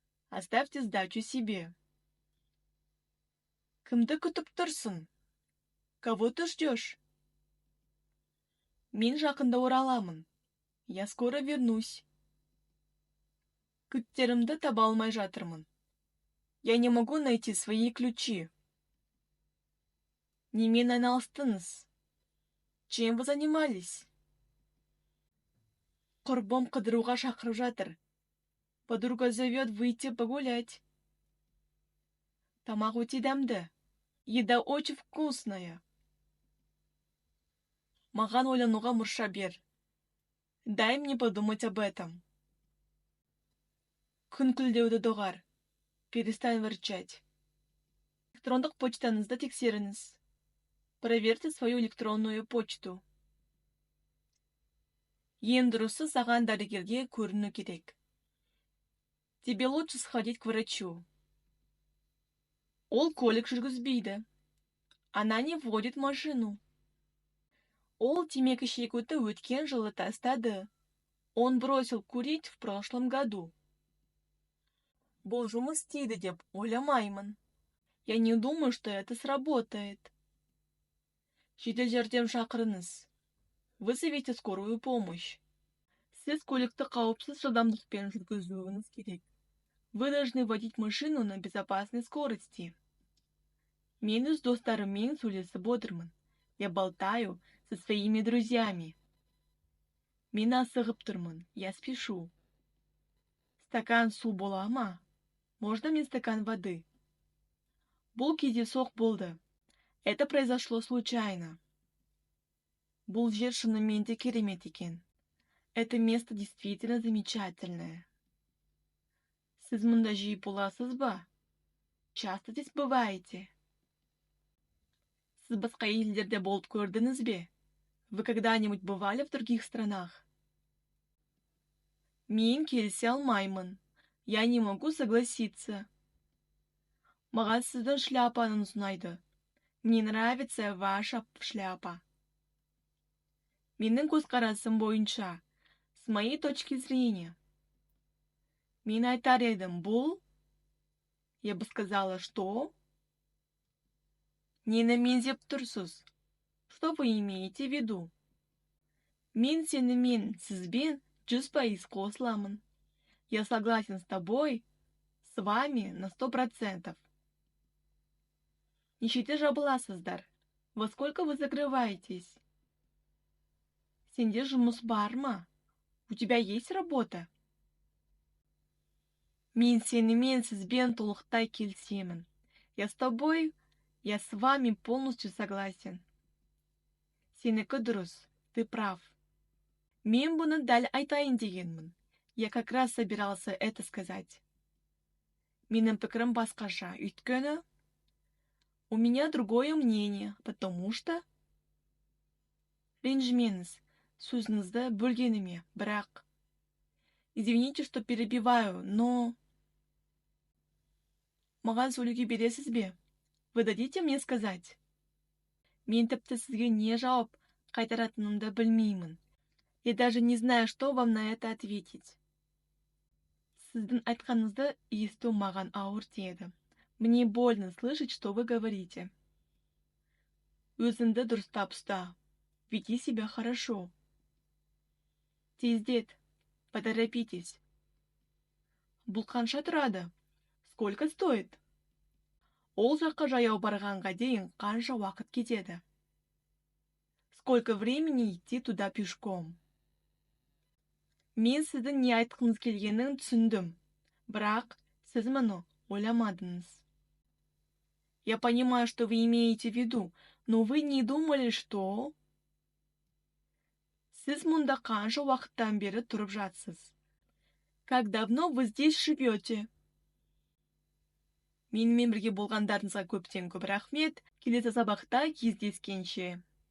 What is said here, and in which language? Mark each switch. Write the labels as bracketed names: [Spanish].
[Russian] Оставьте сдачу себе. [Kazakh] Кімді күтіп тұрсың? [Russian] Кого ты ждешь? [Kazakh] Мен жақында ораламын. [Russian] Я скоро вернусь. [Kazakh] Кілттерімді таба алмай жатырмын. [Russian] Я не могу найти свои ключи. [Kazakh] Немен айналыстыңыз? [Russian] Чем вы занимались? [Kazakh] Құрбым қыдыруға шақырып жатыр. [Russian] Подруга зовет выйти погулять. [Kazakh] Тамақ өте дәмді. [Russian] Еда очень вкусная. [Kazakh] Маған ойлануға мұрша бер. [Russian] Дай мне подумать об этом. [Kazakh] Күнкілдеуді доғар. [Russian] Перестань ворчать. [Kazakh] Электрондық почтаңызды тексеріңіз. [Russian] Проверьте свою электронную почту. [Kazakh] Ең дұрысы саған дәрігерге көріну керек. [Russian] Тебе лучше сходить к врачу. [Kazakh] Ол көлік жүргізбейді. [Russian] Она не водит машину. [Kazakh] Ол темекі шегуді өткен жылы тастады. [Russian] Он бросил курить в прошлом году. [Kazakh] Бұл жұмыс істейді деп ойламаймын. [Russian] Я не думаю, что это сработает. [Kazakh] Жедел жәрдем шақырыңыз. [Russian] Вызовите скорую помощь. [Kazakh] Сіз көлікті қауіпсіз жылдамдықпен жүргізуіңіз керек. [Russian] Вы должны водить машину на безопасной скорости. [Kazakh] Мен өз достарыммен сөйлесіп отырмын. [Russian] Я болтаю со своими друзьями. [Kazakh] Мен асығып тұрмын. [Russian] Я спешу. [Kazakh] Стакан су бола ма? [Russian] Можно мне стакан воды? [Kazakh] Бұл кездейсоқ болды. [Russian] Это произошло случайно. [Kazakh] Бұл жер шынымен де керемет екен. [Russian] Это место действительно замечательное. [Kazakh] Сіз мұнда жиі боласыз ба? [Russian] Часто здесь бываете? [Kazakh] Сіз басқа елдерде болып көрдіңіз бе? [Russian] Вы когда-нибудь бывали в других странах? [Kazakh] Мен келісе алмаймын. [Russian] Я не могу согласиться. [Kazakh] Маған сіздің шляпаңыз ұнайды. [Russian] Мне нравится ваша шляпа. [Kazakh] Менің көзқарасым бойынша, [Russian] с моей точки зрения. [Kazakh] Мен айтар едім, бұл? [Russian] Я бы сказала, что? [Kazakh] Нені меңзеп тұрсыз? [Russian] Что вы имеете в виду? [Kazakh] Мен сенімен, сізбен 100% қосыламын. [Russian] Я согласен с тобой, с вами на 100%. [Kazakh] Нешеде жабыласыздар. [Russian] Во сколько вы закрываетесь? [Kazakh] Сенде жұмыс бар ма? [Russian] У тебя есть работа? [Kazakh] Мен сенімен, сізбен толықтай келісемін. [Russian] Я с тобой, я с вами полностью согласен. [Kazakh] Сенікі дұрыс, [Russian] ты прав. [Kazakh] Мен бұны дәл айтайын дегенмін. [Russian] Я как раз собирался это сказать. [Kazakh] Менің пікірім басқаша, өйткені [Russian] у меня другое мнение, потому что... [Kazakh] Ренжімеңіз, сөзіңізді бөлгеніме, бірақ... [Russian] Извините, что перебиваю, но... [Kazakh] Маған сөйлеуге бересіз бе? [Russian] Вы дадите мне сказать? [Kazakh] Мен тіпті сізге не жауап қайтаратынымды білмеймін. [Russian] Я даже не знаю, что вам на это ответить. [Kazakh] Сіздің айтқаныңызды есту маған ауыр тиеді. [Russian] Мне больно слышать, что вы говорите. [Kazakh] Өзіңді дұрыстап ұста. [Russian] Веди себя хорошо. [Kazakh] Тездет, [Russian] поторопитесь. [Kazakh] Бұл қанша тұрады? [Russian] Сколько стоит? [Kazakh] Ол жаққа жаяу барғанға дейін қанша уақыт кетеді? [Russian] Сколько времени идти туда пешком? [Kazakh] Мен сіздің не айтқыңыз келгенін түсіндім, бірақ сіз мұны ойламадыңыз. [Russian] Я понимаю, что вы имеете в виду, но вы не думали, что... [Kazakh] Сіз мұнда қанша уақыттан бері тұрып жатсыз? [Russian] Как давно вы здесь живете? [Kazakh] Менімен бірге болғандарыңызға көптен көп рахмет. Келесі сабақта кездескенше.